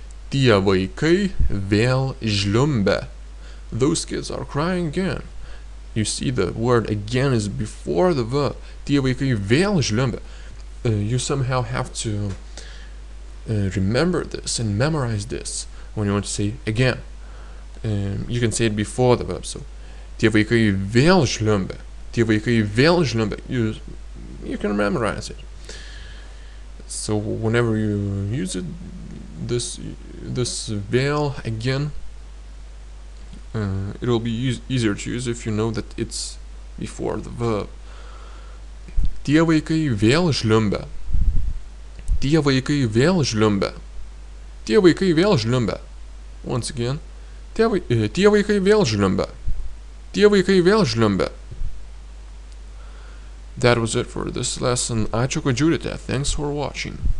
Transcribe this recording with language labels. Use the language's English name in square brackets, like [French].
[Lithuanian] Tie vaikai vėl žliumbė. [English] Those kids are crying again. You see, the word again is before the verb. [Lithuanian] Tie vaikai vėl žliumbė. [English] You somehow have to remember this and memorize this when you want to say again. You can say it before the verb. So, [Lithuanian] tie vaikai vėl žliumbė. [English] Tie vaikai vėl žliumbė. You you can memorize it. So whenever you use it, this vowel again, it will be easier to use if you know that it's before the verb. [Lithuanian] Tie vaikai vėl žliumbia. Tie vaikai vėl žliumbia. Tie vaikai vėl žliumbia. [English] Once again. [Lithuanian] Tie vaikai vėl žliumbia. Tie vaikai vėl žliumbia. [English] That was it for this lesson. [Lithuanian] Ačiū, kad žiūrite. [English] Thanks for watching.